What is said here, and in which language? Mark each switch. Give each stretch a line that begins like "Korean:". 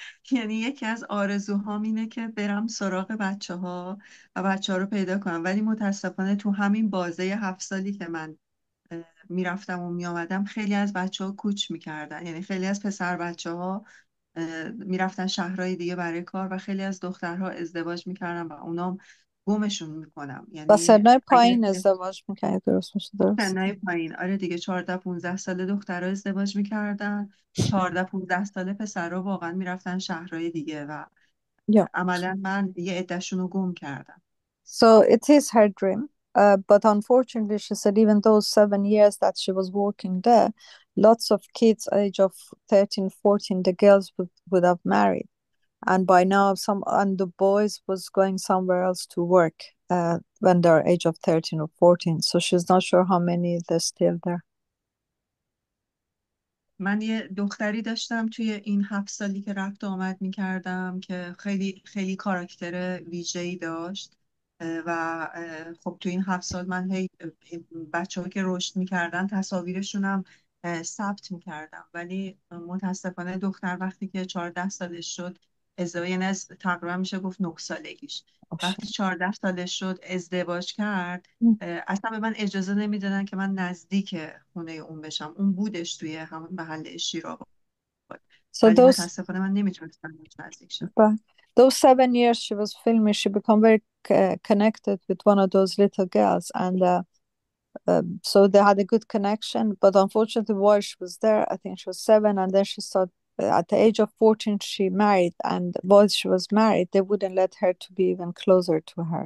Persian: یعنی یکی از آرزوهام اینه که برم سراغ بچه‌ها و بچه‌ها رو پیدا کنم، ولی متاسفانه تو همین بازه 7 سالی که من میرفتم و میامدم خیلی از بچه‌ها کوچ میکردن، یعنی خیلی از پسر بچه‌ها میرفتن شهرهای دیگه برای کار و خیلی از دخترها ازدواج میکردن و اونام گمشون میکنم. یعنی با سنای پایین ازدواج میکرد، درست میشه؟ درست سنای پایین، آره دیگه. 14-15 ساله دخترها ازدواج میکردن، 14-15 ساله پسرها واقعا میرفتن شهرهای دیگه و عملا من یه عده‌شون رو گم کردم.
English: So it is her dream, but unfortunately she said even those 7 years that she was working there, lots of kids age of 13, 14, the girls would have married, and by now and the boys was going somewhere else to work when they're age of 13 or 14, so she's not sure how many they're still there.
Persian: من یه دختری داشتم توی این 7 سالی که رفت و آمد میکردم که خیلی خیلی کاراکتر ویژه‌ای داشت. و خب توی این 7 سال من هی بچه‌ها که رشد میکردن تصاویرشونم ثبت میکردم، ولی متاسفانه دختر وقتی که 14 سالش شد ازدواج، یعنی تقریبا میشه گفت 9 سالگیش، وقتی 14 سالش شد ازدواج کرد. اصلا به من اجازه نمیدادن که من نزدیک خونه اون بشم. اون بودش توی همون محله شیرآباد،
English: So
Persian: ولی
English: those
Persian: متاسفانه من نمیتونستم بهش نزدیک شم.
English: but those 7 years she was filming, she become very connected with one of those little girls, and so they had a good connection. But unfortunately, while she was there, I think she was 7, and then she started. At the age of 14, she married, and while she was married, they wouldn't let her to be even closer to her.